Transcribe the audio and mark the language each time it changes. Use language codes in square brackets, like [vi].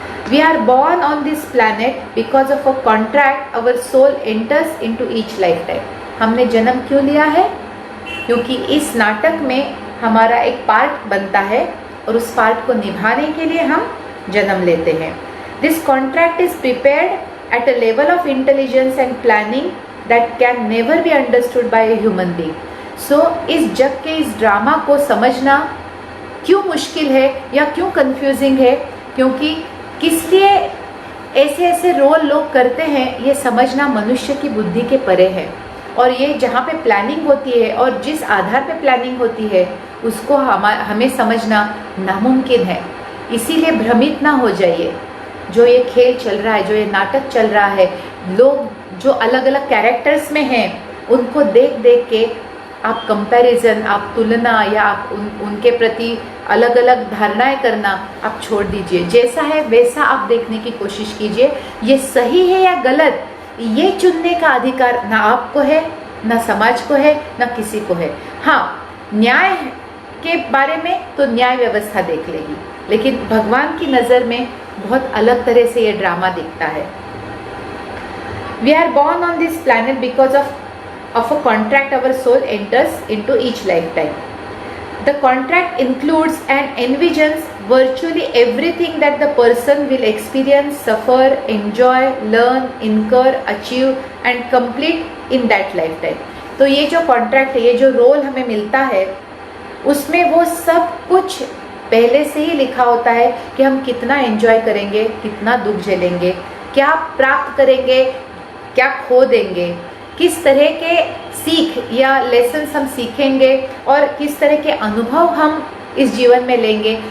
[en] We are born on this planet because of a contract our soul enters into each lifetime. [hi] हमने जन्म क्यों लिया है? क्योंकि इस नाटक में हमारा एक पार्ट बनता है, और उस पार्ट को निभाने के लिए हम जन्म लेते हैं। [en] This contract is prepared at a level of intelligence and planning that can never be understood by a human being. [hi] So इस जग के इस ड्रामा को समझना क्यों मुश्किल है या क्यों कंफ्यूजिंग है, क्योंकि किस लिए ऐसे ऐसे रोल लोग करते हैं, ये समझना मनुष्य की बुद्धि के परे है। और ये जहाँ पे प्लानिंग होती है और जिस आधार पे प्लानिंग होती है, उसको हमें समझना नामुमकिन है। इसीलिए भ्रमित ना हो जाइए। जो ये खेल चल रहा है, जो ये नाटक चल रहा है, लोग जो अलग अलग कैरेक्टर्स में हैं, उनको देख देख के आप कंपैरिजन, आप तुलना, या आप उनके प्रति अलग अलग धारणाएं करना आप छोड़ दीजिए। जैसा है वैसा आप देखने की कोशिश कीजिए। ये सही है या गलत, ये चुनने का अधिकार ना आपको है, ना समाज को है, ना किसी को है। हाँ, न्याय के बारे में तो न्याय व्यवस्था देख लेगी, लेकिन भगवान की नज़र में बहुत अलग तरह से ये ड्रामा दिखता है। [en] We are born on this planet because of a contract our soul enters into each lifetime. The contract includes and envisions virtually everything that the person will experience, suffer, enjoy, learn, incur, achieve and complete in that lifetime. [hi] तो ये जो contract है, ये जो role हमें मिलता है, उसमें वो सब कुछ पहले से ही लिखा होता है कि हम कितना एंजॉय करेंगे, कितना दुख झेलेंगे, क्या प्राप्त करेंगे, क्या खो देंगे, किस तरह के सीख या लेसन्स हम सीखेंगे और किस तरह के अनुभव हम इस जीवन में लेंगे।